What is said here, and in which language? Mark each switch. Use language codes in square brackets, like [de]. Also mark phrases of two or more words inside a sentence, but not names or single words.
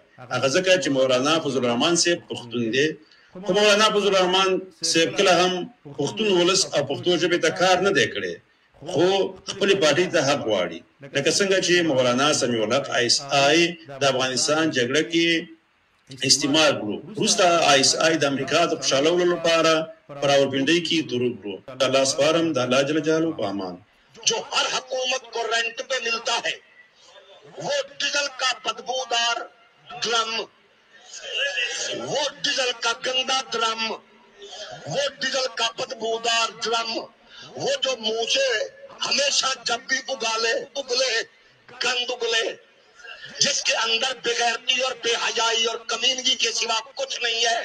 [ps] هغه ځکه چې مولانا فضل الرحمن صاحب پښتون دی خو مولانا فضل الرحمن صاحب کله هم پښتون ولس او پښتو ژبې ته کار نه دی کړی خو خپل پارټي ته حق غواړي، لکه څنګه چې مولانا سمیع الحق آی اس آی د افغانستان جګړه کې استعمال کړو، وروسته آی اس آی د امریکا د خوشحالولو لپاره په راولپنډۍ کې درود کړو. د الله سپارم د الله جل جلاله په امان. [ur] جو ہر حکومت کو رینٹ پہ ملتا ہے وہ ڈیزل کا بدبودار ڈرم، وہ ڈیزل کا گندا ڈرم، وہ ڈیزل کا بدبودار ڈرم، وہ جو منہ سے ہمیشہ جب بھی اگلے گند اگلے، جس کے اندر بغیرتی اور بے حیائی اور کمینگی کے سوا کچھ نہیں ہے.